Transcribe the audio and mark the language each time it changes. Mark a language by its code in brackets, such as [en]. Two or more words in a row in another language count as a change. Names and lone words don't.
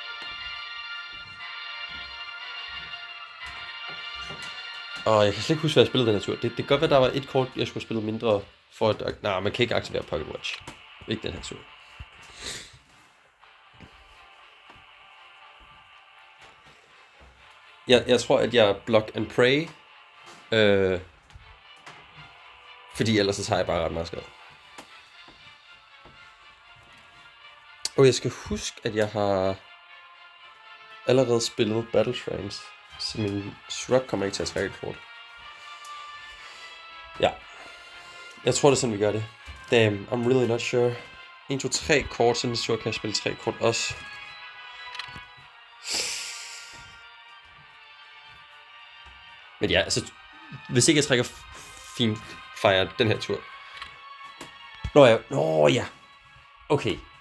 [da] Og jeg kan slet ikke huske, hvad jeg spillede den her tur. Det kan godt være, der var et kort, jeg skulle spille mindre for at... Nej, man kan ikke aktivere Pocket Watch. Ikke den her tur. Jeg tror, at jeg [en] block and pray. [da] Fordi ellers så tager jeg bare ret meget skade. Og jeg skal huske, at jeg har allerede spillet Battle Trains. Så min Shrug kommer ikke til at trække et kort. Ja. Jeg tror, det er sådan, vi gør det. [en] Damn, I'm really not sure. [da] 1, 2, 3 kort, så næste tur kan jeg spille 3 kort også. Men ja, altså, hvis ikke jeg trækker Fiend Fire den her tur. Nå ja. Okay.